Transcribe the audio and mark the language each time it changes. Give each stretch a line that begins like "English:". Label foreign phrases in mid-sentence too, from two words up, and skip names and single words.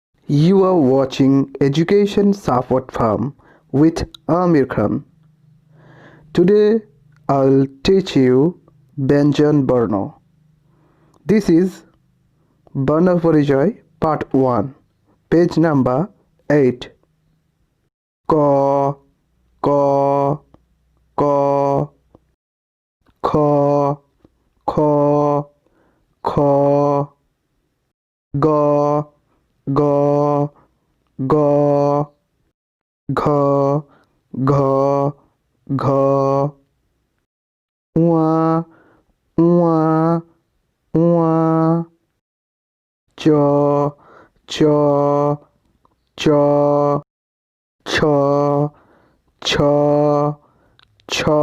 English: You are watching Education Support Farm with Amir Khan. Today I'll teach you
Bangla: ব্যঞ্জন বর্ণ.
English: This is
Bangla: বর্ণ পরিচয়
English: Part 1, page number 8.
Bangla: ক, ক, ক, খ, খ, খ, গ, গ, গ, ঘ, ঘ, ঘ, ঙ, ঙ, ঙ, চ, চ, চ, ছ, ছ, ছ,